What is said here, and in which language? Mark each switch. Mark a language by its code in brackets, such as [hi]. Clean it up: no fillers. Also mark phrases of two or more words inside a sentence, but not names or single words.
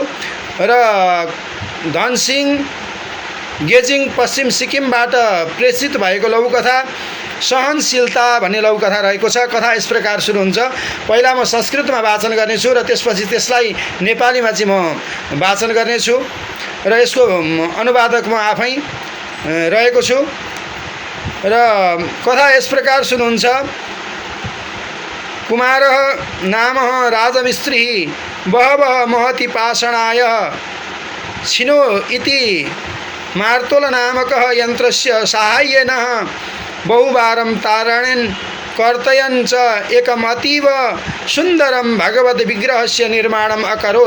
[ne] र धनसिंह गेजिङ पश्चिम सिक्किमबाट प्रेषित भएको लघुकथा सहनशीलता भन्ने लघुकथा रहेको छ। कथा यस प्रकार सुरु हुन्छ। पहिला म संस्कृतमा वाचन गर्नेछु र त्यसपछि त्यसलाई नेपालीमा चाहिँ म वाचन गर्नेछु र यसको अनुवादक म आफै रहेको छु। र कथा यस प्रकार सुरु हुन्छ। [sa] कुमारः नामः राजमिस्त्रिः बहवः महति पाषाणाय छिनो इति मार्तोल नामकः यन्त्रस्य साहाय्येन बहुवारं तारणेन कर्तयन् च एकमतीव सुन्दरं भगवद् विग्रहस्य निर्माणम् अकरोत्।